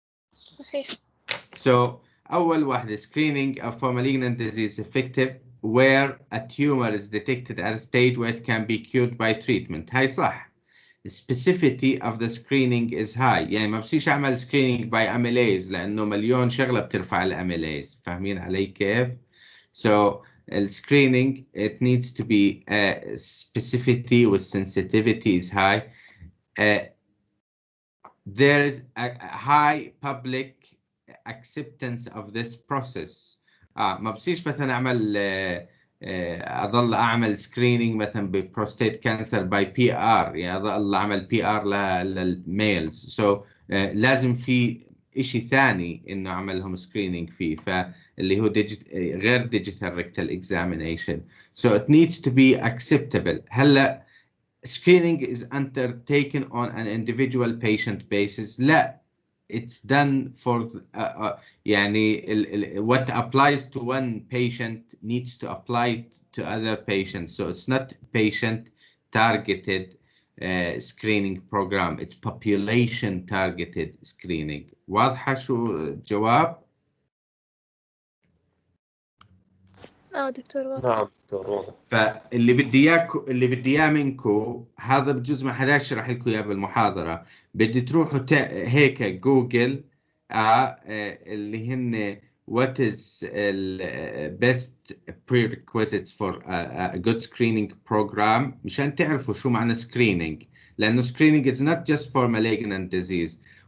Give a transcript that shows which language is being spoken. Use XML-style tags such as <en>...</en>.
<ar>صحيح.</ar> <en>So</en> <ar>أول واحدة</ar> <en>screening for malignant disease effective where a tumor is detected at a stage where it can be cured by treatment.</en> <ar>هاي صح.</ar> <en>The specificity of the screening is high.</en> <ar>يعني ما بصيش أعمل</ar> <en>screening by amylase</en> <ar>لأنه مليون شغلة بترفع الأميليز. فاهمين علي كيف؟</ar> <en>So the screening it needs to be specificity with sensitivity is high. There is a high public acceptance of this process.</en> <ar>ما بصيش مثلا أعمل أظل أعمل screening مثلا ببروستات كانسر باي بي آر، يعني أظل أعمل بي آر للميلز. So لازم في إشي ثاني إنه أعملهم screening فيه، فاللي هو غير</ar> <en>digital rectal examination. So it needs to be acceptable. هلا screening is undertaken on an individual patient basis.</en> <ar>لا.</ar> <en>It's done for يعني what applies to one patient needs to apply to other patients. So it's not patient targeted screening program. It's population targeted screening.</en> <ar>واضحة شو الجواب؟ دكتور واضح. نعم دكتور واضح. فاللي بدي اياه منكم هذا بجوز ما حدا يشرح لكم اياه بالمحاضرة. بدي تروحوا هيك جوجل اللي هن</ar> <en>what is the best prerequisites for a good screening program</en> <ar>مشان تعرفوا شو معنى</ar> <en>screening. لأنه screening is not just for malignant disease.</en>